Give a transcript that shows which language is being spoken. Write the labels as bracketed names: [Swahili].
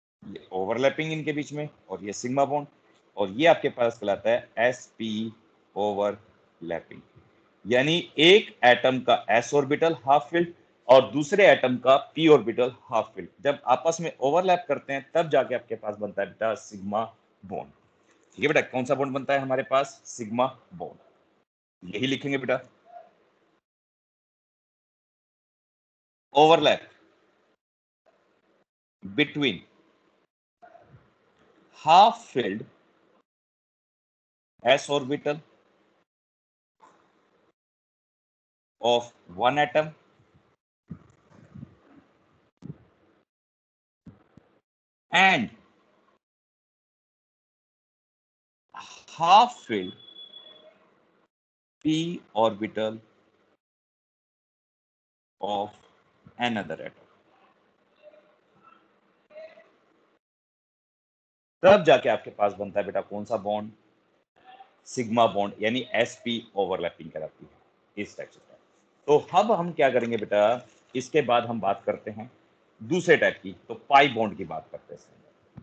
[Hindi] ये ओवरलैपिंग इनके बीच में, और ये सिग्मा बॉन्ड, और ये आपके पास कहलाता है sp ओवरलैपिंग। यानी एक एटम का s ऑर्बिटल हाफ फिल्ड और दूसरे एटम का p ऑर्बिटल हाफ फिल्ड जब आपस में ओवरलैप करते हैं तब जाके आपके पास बनता है बेटा सिग्मा बॉन्ड। ठीक है बेटा, कौन सा बॉन्ड बनता है हमारे पास? Sigma bond. यही लिखेंगे बेटा, [English] Overlap between half filled s orbital of one atom and half filled p orbital of another atom। [Hindi] तब जाके आपके पास बनता है बेटा कौन सा बॉन्ड? सिग्मा बॉन्ड, यानी sp ओवरलैपिंग कराती है इस टाइप से। तो अब हम क्या करेंगे बेटा, इसके बाद हम बात करते हैं दूसरे टाइप की, तो पाई बॉन्ड की बात करते हैं।